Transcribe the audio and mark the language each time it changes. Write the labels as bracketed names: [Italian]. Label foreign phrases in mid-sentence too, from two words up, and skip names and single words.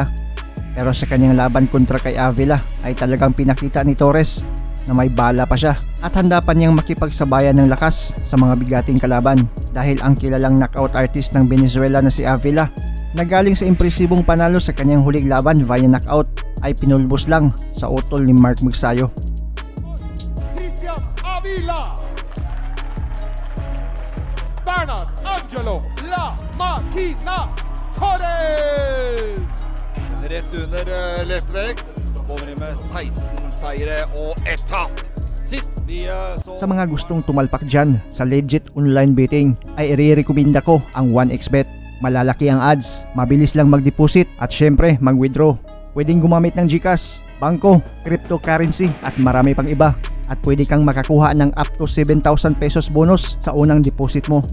[Filipino] Pero sa kanyang laban kontra kay Avila ay talagang pinakita ni Torres na may bala pa siya at handa pa niyang makipagsabayan ng lakas sa mga bigating kalaban dahil ang kilalang [English] knockout artist [Filipino] ng Venezuela na si Avila na galing sa impresibong panalo sa kanyang huling laban [English] via knockout [Filipino] ay pinulbos lang sa utol ni Mark Magsayo. Christian Avila, Bernard Angelo La Makina Torres. [Norwegian] Rett under lettvekt. Kommer inn med 16 seire og 1 tap. Sist vi så [Filipino] Sa mga gustong tumalpak dyan sa [English] legit online betting [Filipino] ay i-recommenda ko ang 1xBet. Malalaki ang odds, mabilis lang mag-deposit at syempre mag-withdraw. Pwedeng gumamit ng GCash, bangko, cryptocurrency at marami pang iba. At pwede kang makakuha ng [English] up to 7,000 pesos bonus [Filipino] sa unang deposit mo.